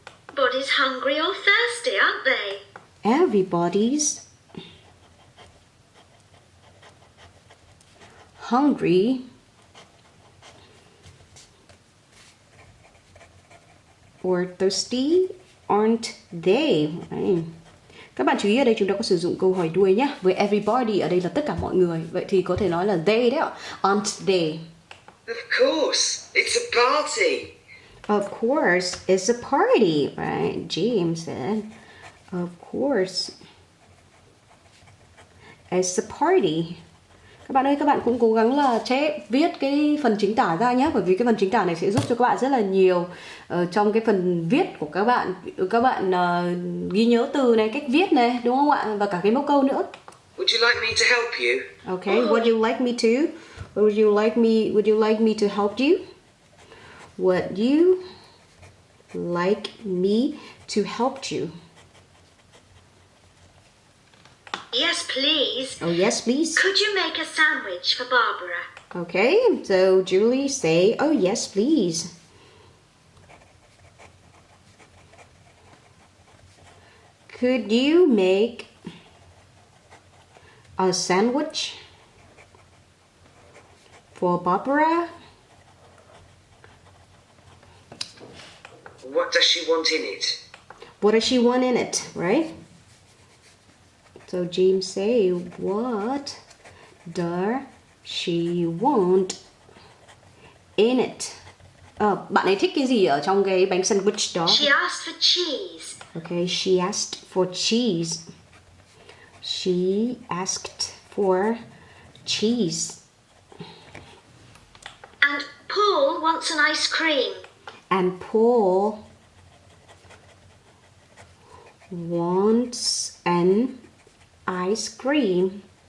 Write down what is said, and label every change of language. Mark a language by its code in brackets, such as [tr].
[en] Everybody's hungry or thirsty, aren't they? Everybody's hungry or thirsty, aren't they? [vi] Đấy. Các bạn chú ý ở đây chúng ta có sử dụng câu hỏi đuôi nhé. Với everybody ở đây là tất cả mọi người. Vậy thì có thể nói là they đấy ạ. [en] Aren't they? Of course, it's a party. Of course, it's a party, right? James said. Of course, it's a party. [vi] Các bạn ơi, các bạn cũng cố gắng là viết cái phần chính tả ra nhé. Bởi vì cái phần chính tả này sẽ giúp cho các bạn rất là nhiều trong cái phần viết của các bạn. Các bạn ghi nhớ từ này, cách viết này, đúng không ạ? Và cả cái mẫu câu nữa. [en] Would you like me to help you? Okay, would you like me to? Would you like me to help you? Would you like me to help you? Yes, please. Oh, yes, please. Could you make a sandwich for Barbara? Okay, so Julie say, oh, yes, please. Could you make a sandwich for Barbara? What does she want in it? What does she want in it, right? So James say, what does she want in it? [vi] Bạn ấy thích cái gì ở trong cái bánh sandwich đó? [en] She asked for cheese. Okay, she asked for cheese. She asked for cheese. And Paul wants an ice cream. And Paul wants an ice cream.